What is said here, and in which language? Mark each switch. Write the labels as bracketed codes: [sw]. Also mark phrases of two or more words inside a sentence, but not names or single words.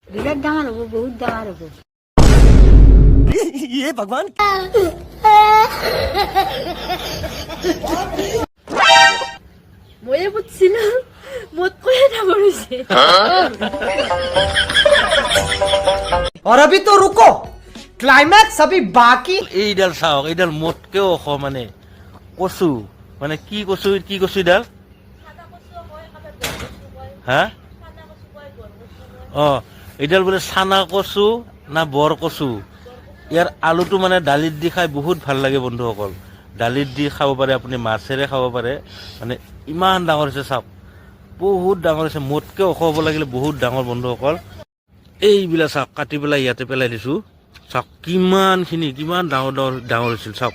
[as] বিৰাট ডাঙৰ হ'ব, বহুত ডাঙৰ হ'ব। [hi] ये भगवान [as] ময়ে বুঝছিলাম মোত কয়ে ডাঙৰ হৈছে। [hi] और अभी तो रुको क्लाइमैक्स अभी बाकी [as] এইডাল চাওক এইডাল মোতকেও ওখ মানে কচু মানে কি কচু এইডাল হা এইডাল বোলে চানা কচু না বৰ কচু ইয়াৰ আলুটো মানে দালিত দি খাই বহুত ভাল লাগে বন্ধুসকল দালিত দি খাব পাৰে আপুনি মাছেৰে খাব পাৰে মানে ইমান ডাঙৰ হৈছে চাওক বহুত ডাঙৰ হৈছে মোতকে ওখ হ'ব লাগিলে বহুত ডাঙৰ বন্ধুসকল এইবিলাক চাওক কাটি পেলাই ইয়াতে পেলাই দিছো চাওক কিমান ডাঙৰ হৈছিল চাওক